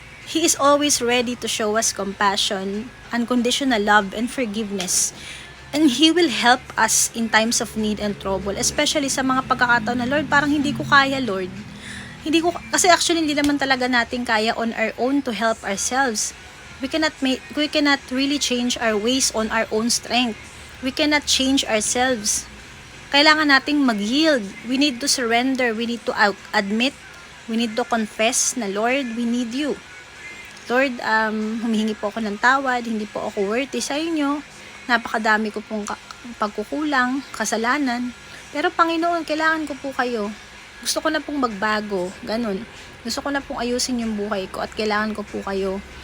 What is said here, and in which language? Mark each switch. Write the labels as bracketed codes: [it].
[en] He is always ready to show us compassion, unconditional love, and forgiveness. And He will help us in times of need and trouble. [tl] Especially sa mga pagkakataon na, Lord, parang hindi ko kaya, Lord. Kasi actually, hindi naman talaga natin kaya [en] on our own to help ourselves. We cannot really change our ways on our own strength. We cannot change ourselves. [tl] Kailangan nating mag-yield. [en] We need to surrender. We need to admit. We need to confess na, Lord, we need you. [tl] Lord, humihingi po ako ng tawad, hindi po ako worthy sa inyo. Napakadami ko pong pagkukulang, kasalanan. Pero Panginoon, kailangan ko po kayo. Gusto ko na pong magbago, ganun. Gusto ko na pong ayusin yung buhay ko at kailangan ko po kayo.